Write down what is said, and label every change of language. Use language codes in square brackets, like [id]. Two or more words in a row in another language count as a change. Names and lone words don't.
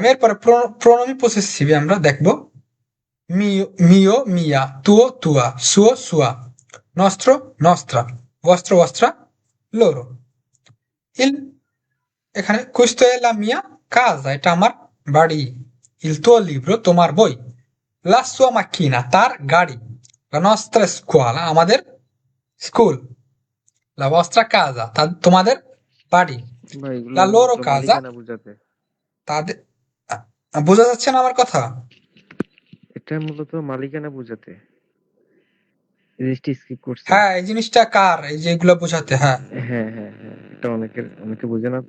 [bn] এরপরে [it] pronomi possessivi [bn] আমরা দেখবো। [it] mio mia, tuo tua, suo sua, nostro nostra, vostro vostra, loro. [bn] ইল, এখানে [it] questa è la mia casa, [bn] এটা আমার বাড়ি। [it] il tuo libro, [bn] তোমার বই। [it] la sua macchina, [bn] তার গাড়ি। [it] লা nostra scuola, [bn] আমাদের স্কুল। [it] লা vostra casa, [bn] তোমাদের বাড়ি। ভাই এগুলো [it] লা loro [bn] মূলত casa, মালিকানা বোঝাতে। তাদের বোঝা যাচ্ছে না আমার কথা? এটা মূলত মালিকানা বোঝাতে। জিনিসটি স্কিপ করছেন। হ্যাঁ, এই জিনিসটা কার, এই যে এগুলো বোঝাতে। হ্যাঁ, হ্যাঁ হ্যাঁ হ্যাঁ, এটা অনেকে বোঝে না তো।